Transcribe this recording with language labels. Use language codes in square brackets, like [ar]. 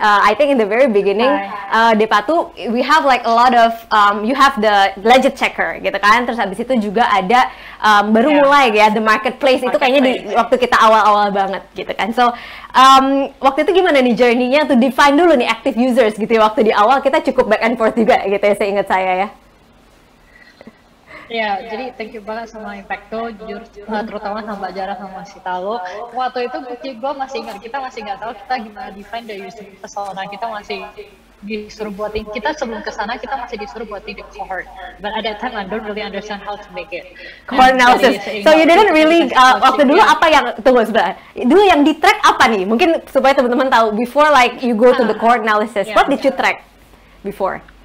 [en] I think in the very beginning Depatu we have like a lot of you have the legit checker [id] gitu kan. Terus habis itu juga ada baru mulai ya [en] the marketplace [id] itu kayaknya di waktu kita awal-awal banget gitu kan. So waktu itu gimana nih journey-nya [en] to define [id] dulu nih [en] active users [id] gitu ya. Waktu di awal kita cukup [en] back and forth [id] juga gitu ya, seingat saya ya. Ya, jadi [en] thank you [id] banget sama Impacto, jujur terutama sama Mbak Jara sama si Talo. Waktu itu gue masih ingat, kita masih nggak tahu kita gimana [en] define the user persona. [id] Kita masih disuruh buatin, kita sebelum kesana kita masih disuruh buatin [en] the cohort. But at that time I don't really understand how to make it. Cohort analysis. So you didn't really [id] waktu dulu apa yang tunggu sebentar. Dulu yang di track apa nih? Mungkin supaya teman-teman tahu [en] before like you go to the cohort analysis. What did you track before?